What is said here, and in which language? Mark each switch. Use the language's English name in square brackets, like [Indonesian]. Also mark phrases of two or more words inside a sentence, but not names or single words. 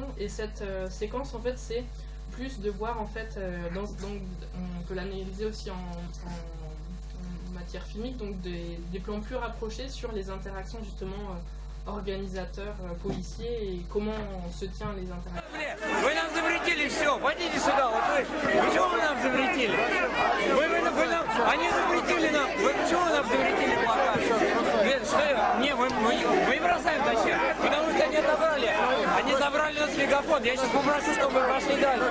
[French] Et cette séquence, en fait, c'est plus de voir en fait, on peut l'analyser aussi en matière filmique, donc des plans plus rapprochés sur les interactions justement organisateurs, policiers et comment on se tient les interactions. [Russian] Вы нам запретили все, пойдите сюда, вот вы чего вы нам запретили? Они запретили нам, чего вы нам запретили плакать? Мы им бросаем зачем? Потому что они отобрали, они забрали у нас мегафон, я сейчас попрошу, чтобы вы пошли дальше.